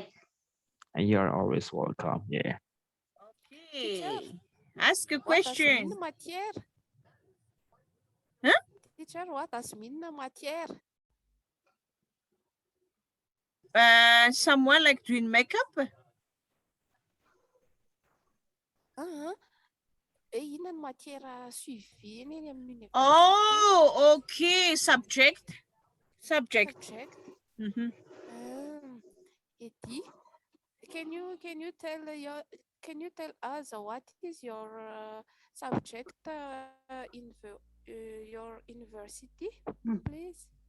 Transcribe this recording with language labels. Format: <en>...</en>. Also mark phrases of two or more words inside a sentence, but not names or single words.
<en>And you're always welcome. Yeah. Okay. Ask a What does mean question. matière? Huh? Teacher, what does mean matière? Someone like doing makeup?</en> <mg>Inona ny</mg> <fr>matière suivi</fr> <mg>eny amin'ny université?</mg> <en>Oh, okay. Subject. Subject. Mhm. Eddie, can you tell us what is your subject in your university, please?</en>